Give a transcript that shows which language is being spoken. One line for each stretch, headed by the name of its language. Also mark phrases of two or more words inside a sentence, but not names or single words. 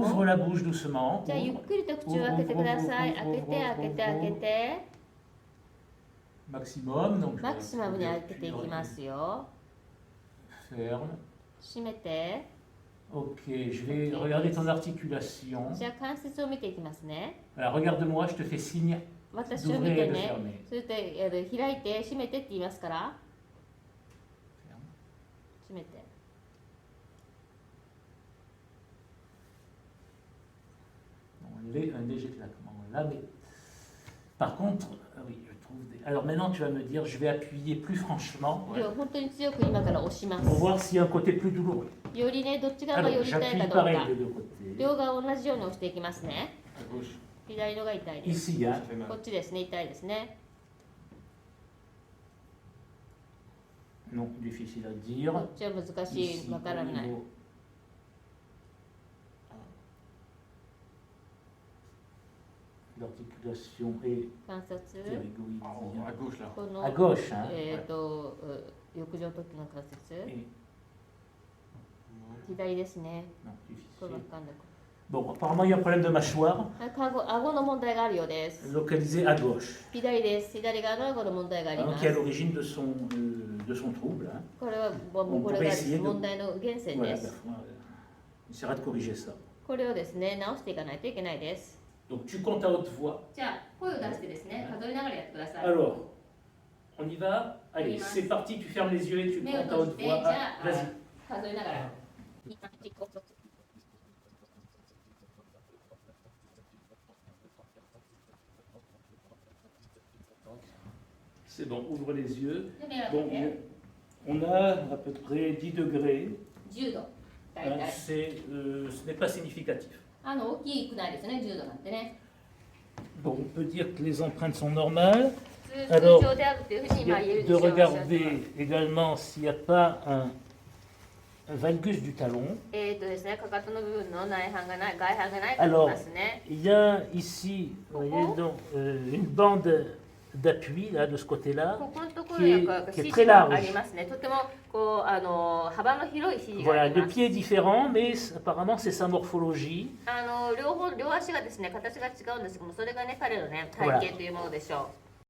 French: Ouvre
Japanese: も、
French: la bouche doucement.
Japanese: じゃあゆっ
French: Ouvre.
Japanese: くりと口を開けてください。開けて、開けて、開けて。
French: Maximum, donc je
Japanese: マ
French: vais
Japanese: キシマムに開けていきますよ。
French: ferme.
Japanese: 閉めて。
French: Ok, je vais regarder ton articulation.
Japanese: じゃあ関節を見ていきますね。
French: Alors regarde-moi, je te fais signe
Japanese: 私を見
French: d'ouvrir
Japanese: て
French: et de
Japanese: ね。
French: fermer.
Japanese: それで開いて、閉めてって言いますから。
French: Ferme.
Japanese: 閉めて。
French: léger claquement. Là, mais par contre, oui, je trouve. Alors maintenant, tu vas me dire, je vais appuyer plus franchement
Japanese: では本当に強く今から押しま
French: pour
Japanese: す。
French: voir s'il y a un côté plus douloureux.
Japanese: よりね、どっち側が
French: Alors,
Japanese: 寄りたいか
French: j'appuie
Japanese: どう
French: pareil
Japanese: か
French: des deux côtés.
Japanese: 両側同じように押していきますね。
French: À gauche.
Japanese: 左のが痛いです。
French: Ici, hein. Ça fait
Japanese: こ
French: mal.
Japanese: っちですね、痛いですね。
French: Non, difficile à dire.
Japanese: こっちは難し
French: Ici,
Japanese: い、わからない。
French: au niveau- L'articulation est
Japanese: 関節、
French: ptérygoïdienne. À gauche là.
Japanese: こ
French: À
Japanese: の、
French: gauche, hein.
Japanese: 翼状突起の関節、
French: Et-
Japanese: 左ですね。
French: non,
Japanese: これわ
French: difficile.
Japanese: かんない。
French: Bon, apparemment, il y a un problème de mâchoire
Japanese: 顎の問題があるようです。
French: localisé à gauche,
Japanese: 左です。左側の顎の問題があり
French: hein,
Japanese: ま
French: qui est à
Japanese: す。
French: l'origine de son trouble. Hein.
Japanese: これはもうこれが問題の源泉
French: Voilà,
Japanese: です。
French: ben, il essaiera de corriger ça.
Japanese: これをですね、直していかないといけないです。
French: Donc, tu comptes à haute voix.
Japanese: じゃあ、声を出してですね、数えながらやってください。
French: Alors, on y va. Allez, Oui, c'est parti, tu fermes les yeux et tu
Japanese: 目を
French: comptes à
Japanese: 閉
French: haute
Japanese: じて、
French: voix.
Japanese: じゃ
French: Ah,
Japanese: あ
French: vas-y.
Japanese: 数えながら。
French: C'est bon, ouvre les yeux.
Japanese: で目を
French: Bon,
Japanese: 開けて
French: on a à peu près 10 degrés.
Japanese: 10 度。大
French: Hein,
Japanese: 体。
French: ce n'est pas significatif.
Japanese: 大きくないですね、10度なんてね。
French: Bon, on peut dire que les empreintes sont normales.
Japanese: 通
French: Alors,
Japanese: 常であるというふうに今言えるでし
French: de
Japanese: ょう。
French: regarder également s'il n'y a pas un valgus du talon.
Japanese: ですね、かかとの部分の内反がない、外反がないと思い
French: Alors,
Japanese: ますね。
French: il y a ici, vous voyez, donc, une bande d'appui là, de ce côté-là.
Japanese: ここのところにはこう
French: qui est
Japanese: 指
French: très
Japanese: 示が
French: large.
Japanese: ありますね。とてもこう幅の広い指示があ
French: Voilà,
Japanese: り
French: le
Japanese: ます。
French: pied est différent, mais apparemment c'est sa morphologie.
Japanese: 両足がですね、形が違うんですけども、それがね、彼のね、体型というものでしょう。